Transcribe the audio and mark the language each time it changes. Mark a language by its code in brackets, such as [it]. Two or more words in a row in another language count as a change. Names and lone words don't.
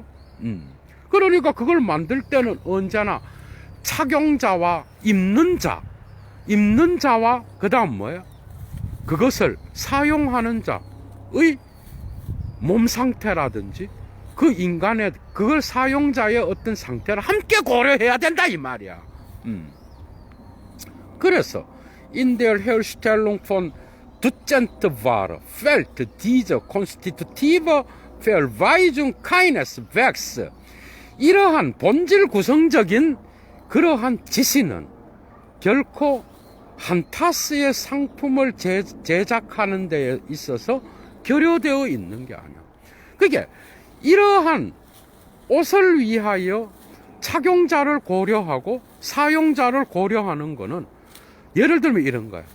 [ko] 그러니까 그걸 만들 때는 언제나 착용자와 입는 자와 그 다음 뭐야? 그것을 사용하는 자의 몸 상태라든지 그 인간의, 그걸 사용자의 어떤 상태를 함께 고려해야 된다 이 말이야. [de] 그래서 in der Herstellung von Dutzendware fällt diese konstitutive Verweisung keines Werks. [ko] 이러한 본질 구성적인 그러한 지시는 결코 한 타스의 상품을 제작하는 데 있어서 결여되어 있는 게 아니야. 그게 이러한 옷을 위하여 착용자를 고려하고 사용자를 고려하는 거는, 예를 들면 이런 거야.